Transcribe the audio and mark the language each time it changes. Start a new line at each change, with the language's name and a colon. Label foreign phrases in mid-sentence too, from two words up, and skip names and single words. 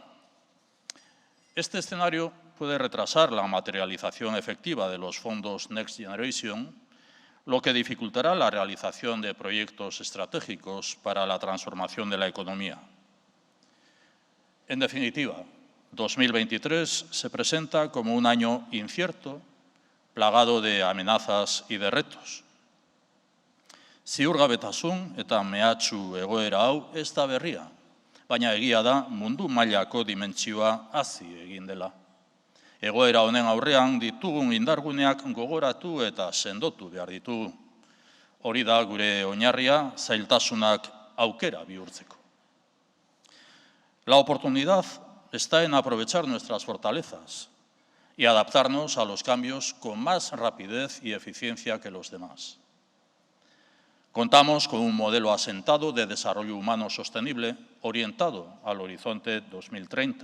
Spanish: Este escenario puede retrasar la materialización efectiva de los fondos Next Generation, lo que dificultará la realización de proyectos estratégicos para la transformación de la economía. En definitiva, 2023 se presenta como un año incierto, plagado de amenazas y de retos.
Basque: Ziurgabetasun eta mehatxu egoera hau ez da berria, baina egia da mundu mailako dimentsioa hazi egin dela. Egoera honen aurrean ditugun indarguneak gogoratu eta sendotu behar ditugu. Hori da gure oinarria zailtasunak aukera bihurtzeko.
Spanish: La oportunidad está en aprovechar nuestras fortalezas y adaptarnos a los cambios con más rapidez y eficiencia que los demás. Contamos con un modelo asentado de desarrollo humano sostenible orientado al horizonte 2030.